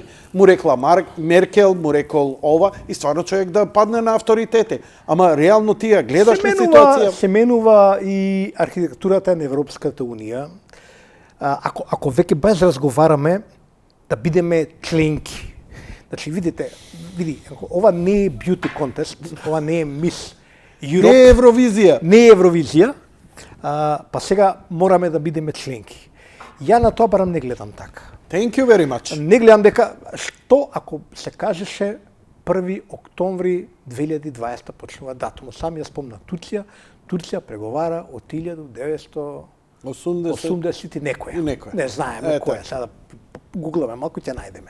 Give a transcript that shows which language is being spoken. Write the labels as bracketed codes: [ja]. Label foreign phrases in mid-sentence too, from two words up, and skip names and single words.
[mk] Му рекла Меркел, му рекол ова и стварно човек да падне на авторитете. Ама реално тие гледаш ли ситуација? Се менува и архитектурата на Европската унија. Ако веќе без разговараме да бидеме членки. Значи види, ова не е [en] beauty contest, [mk] ова не е Miss Europe. Не е Евровизија. Не е Евровизија. Па сега мораме да бидеме членки. Ја на тоа барам не гледам така. [en] Thank you very much. [mk] Не гледам дека што ако се кажеше 1 октомври 2020 почнува датумот. Сам ја спомнав Турција преговара од 1980 и некоја. Не знаеме која. Сега да гугламе малку ќе најдеме.